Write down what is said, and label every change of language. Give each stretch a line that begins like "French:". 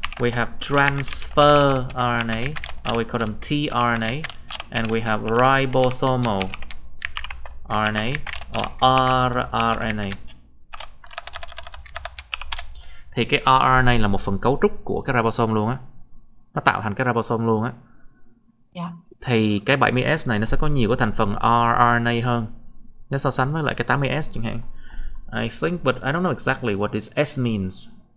English: We have transfer RNA, or we call them tRNA, and we have ribosomal RNA or rRNA.
Vietnamese: Thì cái rRNA là một phần cấu trúc của cái ribosome luôn á. Nó tạo thành cái ribosome luôn á.
English: Yeah.
Vietnamese: Thì cái 70S này nó sẽ có nhiều cái thành phần rRNA hơn nếu so sánh với lại cái 80S chẳng hạn.
English: I think, but I don't know exactly what this S means.